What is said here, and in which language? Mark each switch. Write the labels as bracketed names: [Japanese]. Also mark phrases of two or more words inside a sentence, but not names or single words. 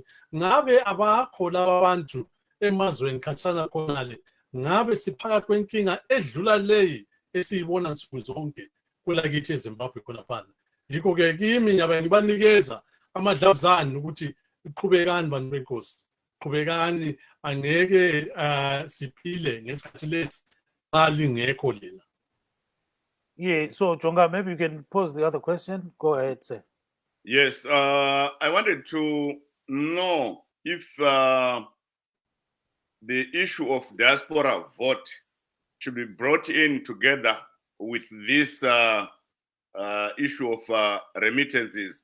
[North Ndebele] Ngabe abakho laba bantu emazweni khatshana khonale, ngabe siphakathi kwenkinga edlula leyi esiyibona nsuku zonke kwelakithi eZimbabwe khonaphana. Yikho ke kimi ngiyabe ngibanikeza amadlabuzane ukuthi iqhubekani bantu benkosi, qhubekani, angeke siphile ngesikhathi lesi xa lingekho lina. [English] Yeah, so Jonga, maybe you can pose the other question. Go ahead, sir. Yes, I wanted to know if the issue of diaspora vote should be brought in together with this issue of remittances.